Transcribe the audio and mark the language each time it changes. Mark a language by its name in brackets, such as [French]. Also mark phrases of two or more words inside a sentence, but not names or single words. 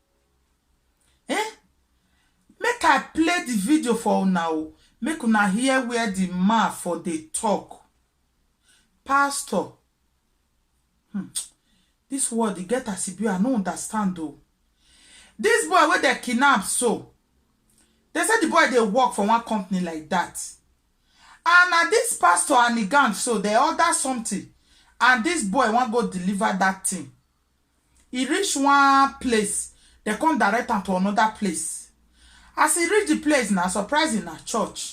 [Nigerian Pidgin] Make I play the video for now. Make una hear where the man for the talk. Pastor. This word they get as I no understand though. This boy where they kidnap so. They said the boy they work for one company like that. And this pastor and the gang so they order something. And this boy want go deliver that thing. He reach one place. They come direct him to another place. As he reach the place, now surprising a church.